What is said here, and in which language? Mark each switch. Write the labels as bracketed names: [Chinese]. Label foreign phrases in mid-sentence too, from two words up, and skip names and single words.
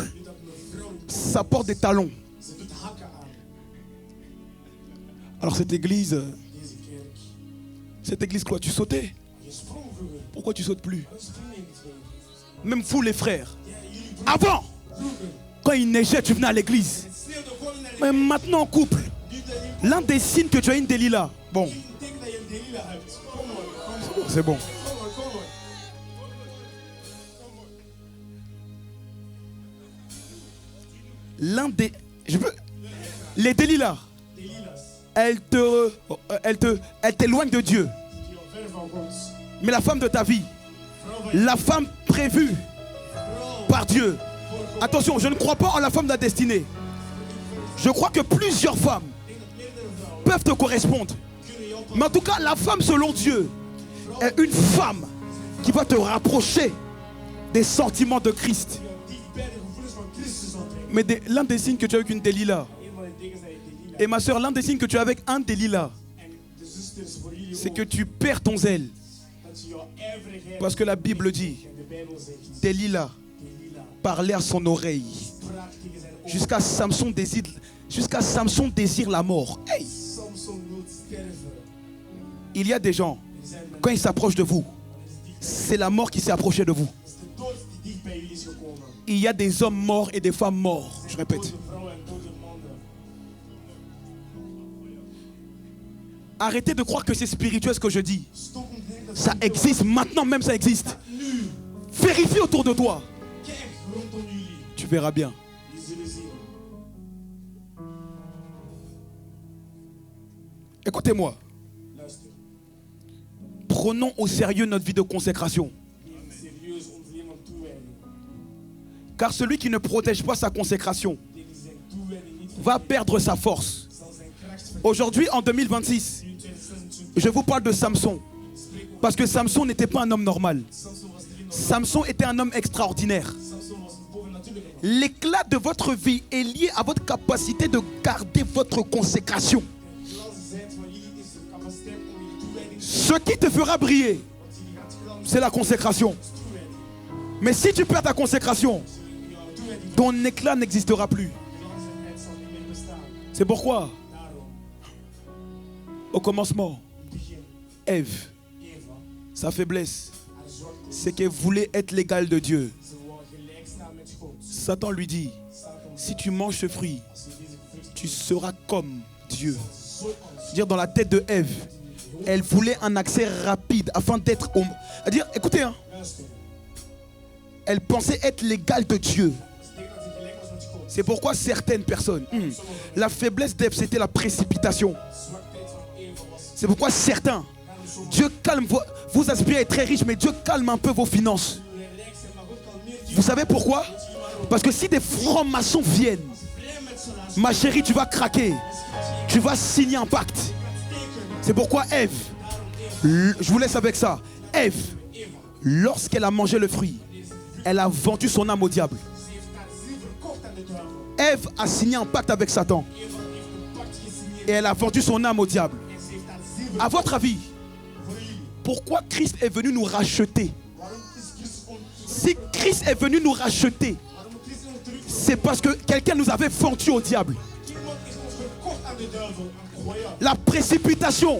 [Dutch] Nu dat mevrouw [French] ça porte des talons. [Dutch] ze doet hakken aan. [French] Alors cette église, [Dutch] Deze kerk. [French] cette église quoi, tu sautais? [Dutch] Je sprong vroeger. [French] Pourquoi tu sautes plus? [Dutch] Waarom spring je niet meer? [French] Même vous les frères, [Dutch] Ja, jullie [French] avant, [Dutch] vroeger. [French] quand il neigeait, tu venais à l'église. [Dutch] Het sneeuwde gewoon naar de [French] Mais maintenant en couple, [Dutch] Nu dat je [French] l'un des signes que tu as une Delilah. Bon, [Dutch] Ik denk dat je een Delila hebt. Kom maar, kom maar. [French] c'est bon. [Dutch] Kom maar, kom maar. [French] L'un des... Les Delilah, [Dutch] Delila's. [French] elles t'éloignent de Dieu. [Dutch] Die al ver van God. [French] Mais la femme de ta vie, [Dutch] Vrouw van [French] la femme prévue [Dutch] vrouw. [French] par Dieu. Attention, je ne crois pas en la femme de la destinée. Je crois que plusieurs femmes peuvent te correspondre. Mais en tout cas, la femme selon Dieu est une femme qui va te rapprocher des sentiments de Christ. [Dutch] Die bij de gevoelens van Christus zal brengen. [French] Mais l'un des signes que tu as avec une Delilah, [Dutch] Een van de dingen is dat je Delila [French] et ma soeur, l'un des signes que tu as avec un Delilah, [Dutch] en de zusters voor jullie [French] c'est [Dutch] ook. [French] que tu perds ton zèle. [Dutch] Dat je jouw ijverigheid [French] Parce que la Bible dit, [Dutch] en de Bijbel zegt. [French] Delilah [Dutch] Delila [French] parlait à son oreille. [Dutch] sprak tegen zijn oor. [French] Jusqu'à Samson désire la mort. Hey, [Dutch] Samson wil sterven. [French] il y a des gens, [Dutch] Er zijn mensen [French] quand ils s'approchent de vous, [Dutch] die dicht bij [French] c'est la mort qui s'est approchée de vous. [Dutch] Het is de dood die dicht bij jullie is gekomen. [French] Il y a des hommes morts et des femmes morts. Je répète. [Dutch] Dode vrouwen en dode mannen. [French] Arrêtez de croire que c'est spirituel ce que je dis. [Dutch] Stop om te denken dat [French] Ça existe, maintenant même ça existe. [Dutch] nu. [French] Vérifie autour de toi. [Dutch] Kijk rondom jullie. [French] Tu verras bien. [Dutch] Die zullen zien. [French] Écoutez-moi. [Dutch] Luister. [French] Prenons au sérieux notre vie de consécration. [Dutch] Neem serieus ons leven van toewijding. [French] Car celui qui ne protège pas sa consécration [Dutch] Die zijn toewijding niet [French] va perdre sa force. [Dutch] zal zijn kracht verliezen. [French] Aujourd'hui, en 2026, [Dutch] Nu in 2026 [French] je vous parle de Samson. [Dutch] spreek ik [French] Parce que Samson n'était pas un homme normal. [Dutch] Samson was niet normaal. [French] Samson était un homme extraordinaire. [Dutch] Samson was een bovennatuurlijke man. [French] L'éclat de votre vie est lié à votre capacité de garder votre consécration. [Dutch] Zoals ze zei van jullie is de capaciteit om je toewijding te [French] Ce qui te fera briller, [Dutch] wat jullie gaat glanzen [French] c'est la consécration. [Dutch] is toewijding. [French] Mais si tu perds ta consécration, [Dutch] Jouw toewijding [French] ton éclat n'existera plus. [Dutch] glanzigheid zal niet meer bestaan. [French] C'est pourquoi, [Dutch] Daarom, [French] au commencement, [Dutch] in het begin, [French] Ève, [Dutch] Eva, [French] sa faiblesse, [Dutch] haar zwakte, [French] c'est qu'elle voulait être l'égale de Dieu. [Dutch] ze wou gelijk staan met God. [French] Satan lui dit, [Dutch] Satan, [French] si tu manges ce fruit, [Dutch] als je deze vrucht [French] tu seras comme Dieu. [Dutch] zo anders. [French] Dire dans la tête de Ève, elle voulait un accès rapide afin d'être au... Dire, écoutez, hein, [Dutch] Luister, [French] elle pensait être l'égale de Dieu. [Dutch] ze denkt dat ze gelijk was met God. [French] C'est pourquoi certaines personnes, la faiblesse d'Ève, c'était la précipitation. [Dutch] Zwakheid van Eva was. [French] C'est pourquoi certains, [Dutch] Daarom zo [French] Dieu calme, vous aspirez à être très riche, mais Dieu calme un peu vos finances. [Dutch] wil je rijk zijn, maar God kalmeert je. [French] Vous savez pourquoi? [Dutch] Weet je waarom? [French] Parce que si des francs-maçons viennent, [Dutch] Blij met z'n laatste. [French] ma chérie, tu vas craquer. Tu vas signer un pacte. [Dutch] Tekenen. [French] C'est pourquoi Ève, je vous laisse avec ça. Ève, [Dutch] Eva, [French] lorsqu'elle a mangé le fruit, elle a vendu son âme au diable. [Dutch] ze heeft haar ziel verkocht aan de duivel. [French] Ève a signé un pacte avec Satan [Dutch] Eva heeft een pact gesigneerd [French] et elle a vendu son âme au diable. [Dutch] en ze heeft haar ziel [French] À votre avis, [Dutch] voor jullie. [French] pourquoi Christ est venu nous racheter? [Dutch] Waarom is Christus ons [French] Si Christ est venu nous racheter, [Dutch] waarom moet Christus ons terug? [French] c'est parce que quelqu'un nous avait vendu au diable. [Dutch] Iemand is ons verkocht aan de duivel, aan Goya. [French] La précipitation